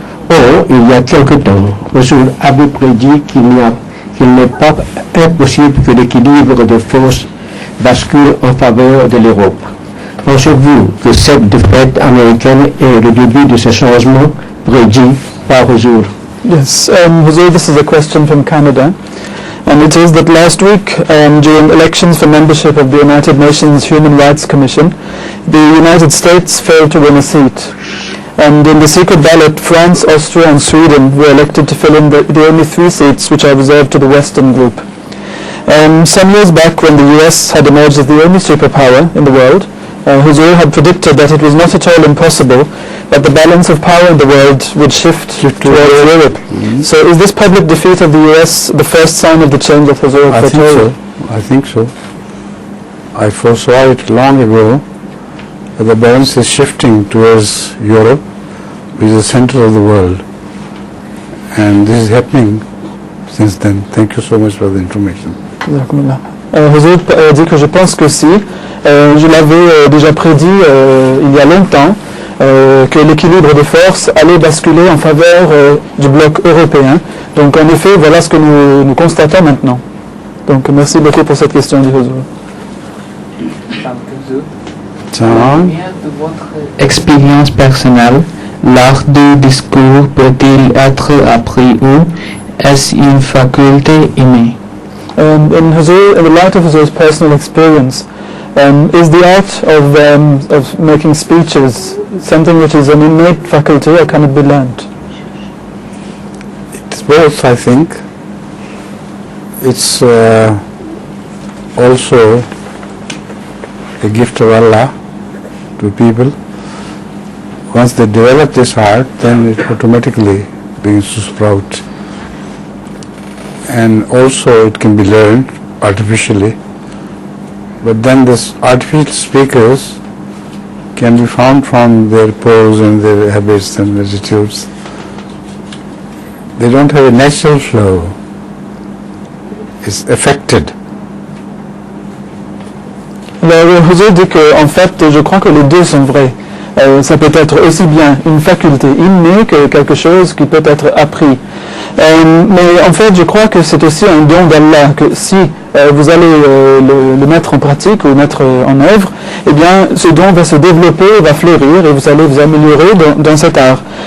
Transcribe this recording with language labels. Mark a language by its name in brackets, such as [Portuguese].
[French] Or, il y a quelque temps, Rasoul avait prédit qu'il n'est pas impossible que l'équilibre de forces bascule en faveur de l'Europe. Pensez-vous que cette défaite américaine est le début de ce changement prédit par Rasoul? [English] Yes, Huzur, this is a question from Canada, and it is that last week, during elections for membership of the United Nations Human Rights Commission, the United States failed to win a seat. And in the secret ballot, France, Austria and Sweden were elected to fill in the only 3 seats which are reserved to the Western group. Some years back, when the US had emerged as the only superpower in the world, Huzur had predicted that it was not at all impossible that the balance of power in the world would shift towards Europe. So is this public defeat of the US the first sign of the change of Huzur? I think so. I foresaw it long ago that the balance is shifting towards Europe, which is the center of the world. And this is happening since then. Thank you so much for the information. [French] Huzur dit que je pense que si, je l'avais déjà prédit il y a longtemps, que l'équilibre des forces allait basculer en faveur du bloc européen. Donc en effet, voilà ce que nous constatons maintenant. Donc merci beaucoup pour cette question du Huzur. John? De votre expérience personnelle, l'art du discours peut-il être appris ou est-ce une faculté innée? [English] In the light of Huzur's personal experience, is the art of making speeches something which is an innate faculty or can it be learned? It's both, I think. It's also a gift of Allah to people. Once they develop this art, then it automatically begins to sprout. And also it can be learned artificially. But then these artificial speakers can be found from their pose and their habits and attitudes. They don't have a natural flow. It's affected. [French] Alors, Huzur dit que, en fait, je crois que les deux sont vrais. Ça peut être aussi bien une faculté innée que quelque chose qui peut être appris. Mais en fait, je crois que c'est aussi un don d'Allah, que si vous allez le mettre en pratique ou mettre en œuvre, eh bien, ce don va se développer, va fleurir et vous allez vous améliorer dans cet art.